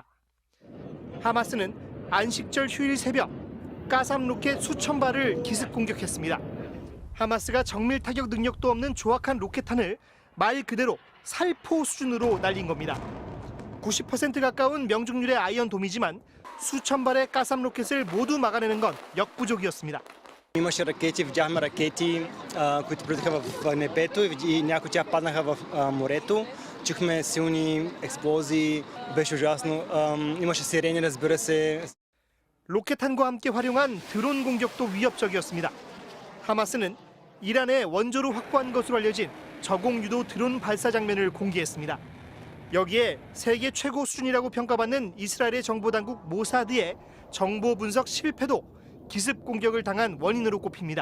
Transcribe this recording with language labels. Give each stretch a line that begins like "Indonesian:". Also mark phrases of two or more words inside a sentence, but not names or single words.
Korean: 하마스는 안식절 휴일 새벽 까삼 로켓 수천 발을 기습 공격했습니다. 하마스가 정밀 타격 능력도 없는 조악한 로켓탄을 말 그대로 살포 수준으로 날린 겁니다. 90% 가까운 명중률의 아이언돔이지만 수천 발의 까삼 로켓을 모두 막아내는 건 역부족이었습니다.
Bulgarian: Имаше ракети, видяхме ракети, които влизаха в небето и някои от тях паднаха в морето. Чухме силни експлозии, беше ужасно. Имаше сирени, разбира се.
Korean: 로켓탄과 함께 활용한 드론 공격도 위협적이었습니다. 하마스는 이란의 원조로 확보한 것으로 알려진 저공유도 드론 발사 장면을 공개했습니다. 여기에 세계 최고 수준이라고 평가받는 이스라엘의 정보당국 모사드의 정보 분석 실패도 기습 공격을 당한 원인으로 꼽힙니다.